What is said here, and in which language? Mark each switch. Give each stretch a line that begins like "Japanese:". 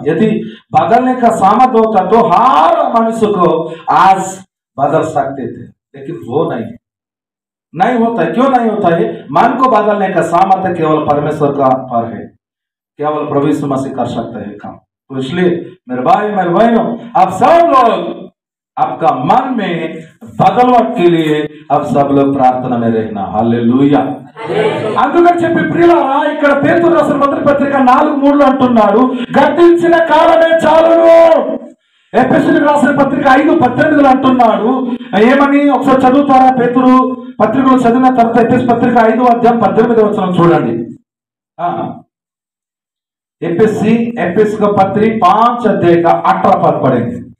Hindi: यदि बदलने का सामर्थ्य होता तो हर मनुष्य को आज बदल सकते थे, लेकिन वो नहीं होता है। क्यों नहीं होता है? मन को बदलने का सामर्थ्य केवल परमेश्वर का पर है, केवल प्रभु यीशु मसीह कर सकते हैं काम। तो इसलिए मेरे भाई मेरे बहनों, आप सब लोग आपका मन में बदलवाट के लिए आप सब लोग प्रार्थना में रहना। हालेलुया।
Telugu: అందుకని చెప్పి ప్రియులారా, ఇక్కడ పేతురు రాసిన మొదటి పత్రిక 4:3 అంటున్నాడు, గతించిన కాలమే చాలును। ఎఫెసీయులకు రాసిన పత్రిక 5:18 అంటున్నాడు ఏమని? ఒకసారి చదువుతారా? పేతురు పత్రికలు చదివిన తర్వాత ఎఫెసీ పత్రిక 5:18 చూడండి।
Hindi: एफएसी का पत्री 5 अध्याय का 18 पद पढ़ेंगे।